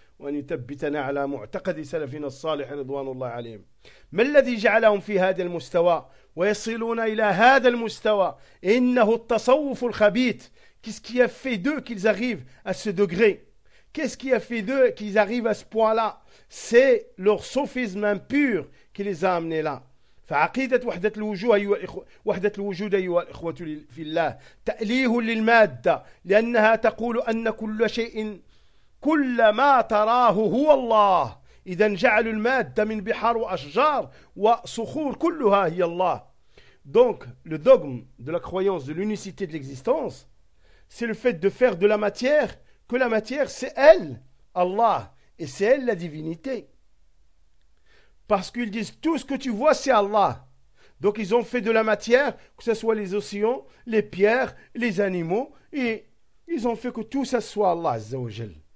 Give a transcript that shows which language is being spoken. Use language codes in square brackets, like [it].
[ar] وأن يثبتنا على معتقد سلفنا الصالح رضوان الله عليهم. ما الذي جعلهم في هذا المستوى ويصلون إلى هذا المستوى؟ إنه التصوف الخبيث. [fr] Qu'est-ce qui a fait d'eux qu'ils arrivent à ce degré? Qu'est-ce qui a fait d'eux qu'ils arrivent à ce point-là? C'est leur sophisme impur qui les a amenés là. [ar] فعقيدة وحدة الوجود أيوة وحدة الوجود أيوة الإخوة في الله تأليه للمادة لأنها تقول أن كل شيء كل ما تراه هو الله إذا جعلوا المادة من بحار وأشجار وصخور كلها هي الله. [fr] Donc le dogme de la croyance de l'unicité de l'existence, c'est le fait de faire de la matière que la matière c'est elle Allah et c'est elle la divinité. Parce qu'ils disent, tout ce que tu vois, c'est Allah. Donc, ils ont fait de la matière, que ce soit les océans, les pierres, les animaux, et ils ont fait que tout ça soit Allah, Azza wa Jal.